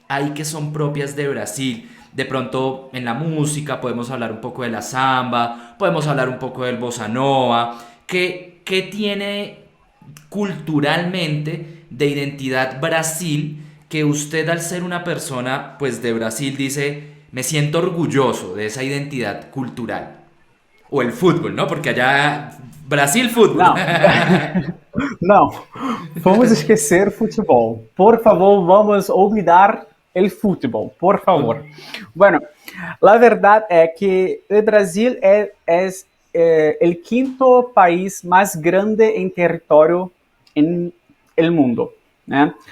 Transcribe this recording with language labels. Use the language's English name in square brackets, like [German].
[Spanish] hay que son propias de Brasil? De pronto en la música podemos hablar un poco de la samba, podemos hablar un poco del bossa nova. ¿Qué tiene culturalmente de identidad Brasil que usted, al ser una persona pues de Brasil, dice, me siento orgulloso de esa identidad cultural? O el fútbol, ¿no? Porque allá Brasil fútbol. [Portuguese] Não, não, vamos esquecer futebol. [Spanish] Por favor, vamos olvidar el fútbol, por favor. Bueno, la verdad es que el Brasil es el quinto país más grande en territorio en el mundo, né?